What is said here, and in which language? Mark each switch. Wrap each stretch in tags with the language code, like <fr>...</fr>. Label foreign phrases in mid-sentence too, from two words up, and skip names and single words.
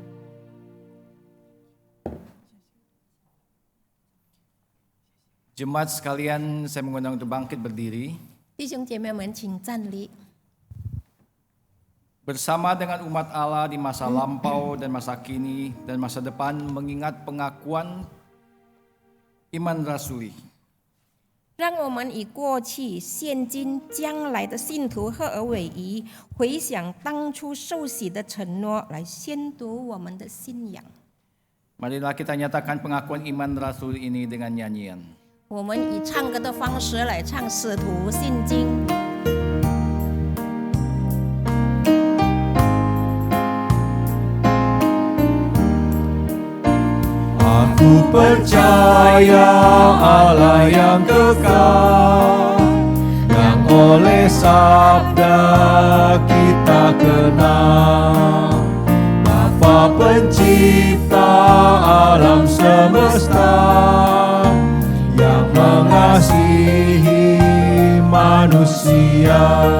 <id>Jemaat sekalian, saya mengundang untuk bangkit berdiri.</id> <zh>弟兄姐妹们，请站立。</zh> <id>Bersama dengan umat Allah di masa lampau dan masa kini dan masa depan mengingat pengakuan iman rasuli.</id> <zh>让我们以过去、现今、将来的信徒合而为一，回想当初受洗的承诺，来宣读我们的信仰。</zh> <id>Marilah kita nyatakan pengakuan iman rasul ini dengan nyanyian.</id> <zh>我们以唱歌的方式来唱《使徒信经》。</zh> <id>Aku percaya Allah yang kekal, yang oleh sabda kita kenal, Bapa pencipta alam semesta, yang mengasihi manusia.</id>